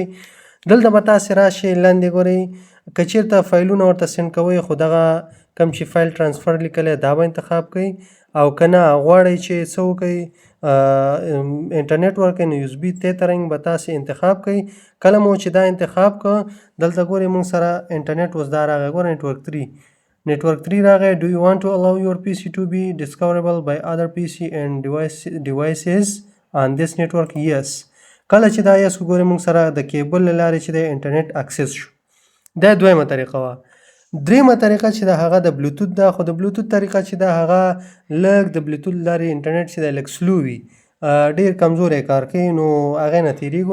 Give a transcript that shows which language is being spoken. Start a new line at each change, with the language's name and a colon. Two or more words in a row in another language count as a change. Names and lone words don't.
Pashto: دلته به تاسې راشئ لاندې ګورئ که چېرته فایلونه ورته سینډ کوئ خو دغه کوم چې
English: file transfer
Pashto: لیکلی دا به انتخاب کړئ او که نه غواړئ چې څه وکړئ انټرنیټ ورکړئ نو
English: USB tethering
Pashto: به تاسې انتخاب کړئ. کله مو چې دا انتخاب کړه دلته ګورئ موږ سره انټرنیټ اوس دا راغی ګوره نیټورک 3 راغی.
English: Do you want to allow your PC to be discoverable by other PC and devices on this network? Yes.
Pashto: کله چې دا یس وګورئ موږ سره د کیبل له لارې چې د انټرنیټ اکسس شو. دا دویمه طریقه وه. دریمه طریقه چې ده هغه د بلوتوت ده خو د بلوتوت طریقه چې ده هغه لږ د بلوتوت لارې انټرنیټ چې ده لږ سلو وي ډېر کمزوری کار کوي نو هغې نه تېرېږو.